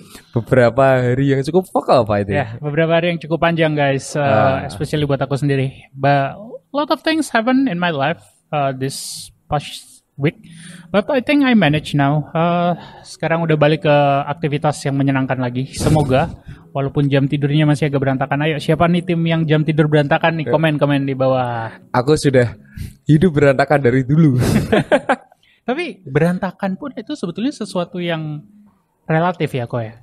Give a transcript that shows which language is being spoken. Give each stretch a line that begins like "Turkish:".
Indonesian: beberapa hari yang cukup vokal Pak itu ya. Ya, beberapa hari yang cukup panjang guys, Ah,
English: especially buat aku sendiri. But a lot of things happen in my life this past week. But I think I manage now.
Indonesian: Sekarang udah balik ke aktivitas yang menyenangkan lagi. Semoga, walaupun jam tidurnya masih agak berantakan. Ayo, siapa nih tim yang jam tidur berantakan nih? Komen-komen di bawah. aku sudah hidup berantakan dari dulu. Tapi berantakan pun itu sebetulnya sesuatu yang relatif ya kok ya.